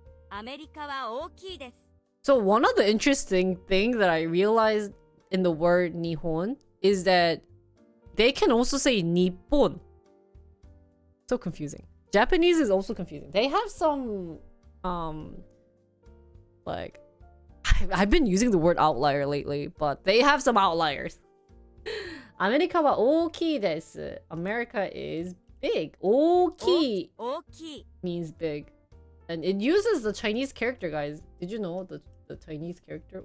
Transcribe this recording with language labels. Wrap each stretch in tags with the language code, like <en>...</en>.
<ja>アメリカは大きいです.</ja> <en>So one of the interesting things that I realized in the word Nihon is that they can also say Nippon. So confusing. Japanese is also confusing. They have some like I've been using the word outlier lately, but they have some outliers.</en> <ja>アメリカは大きいです.</ja> <en>America is big. 大きい</en> <ja>大きい</ja> <en>means big. And it uses the Chinese character, guys. Did you know the Chinese character?</en>